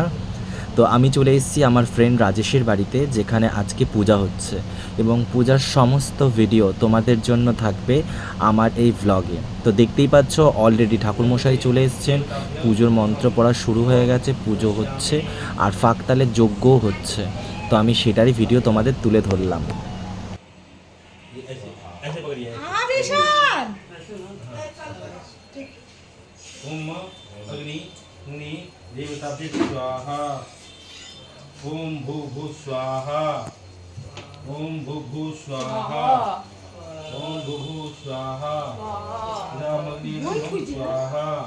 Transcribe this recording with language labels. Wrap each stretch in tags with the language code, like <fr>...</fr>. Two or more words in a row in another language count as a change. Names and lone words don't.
<bn>তো আমি চলে এসেছি আমার ফ্রেন্ড রাজেশের বাড়িতে, যেখানে আজকে পূজা হচ্ছে, এবং পূজার সমস্ত ভিডিও তোমাদের জন্য থাকবে আমার এই ভ্লগে। তো দেখতেই পাচ্ছ অলরেডি ঠাকুরমশাই চলে এসেছেন, পুজোর মন্ত্র পড়া শুরু হয়ে গেছে, পুজো হচ্ছে আর ফাঁকতালে যজ্ঞও হচ্ছে। তো আমি সেটারই ভিডিও তোমাদের তুলে ধরলাম।</bn> <sa>ओम अग्नि मुनि देवताभ्य स्वाहा ओम भू भू स्वाहा ओम भू भू स्वाहा ओम भू भू स्वाहा नम अग्नि स्वाहा</sa>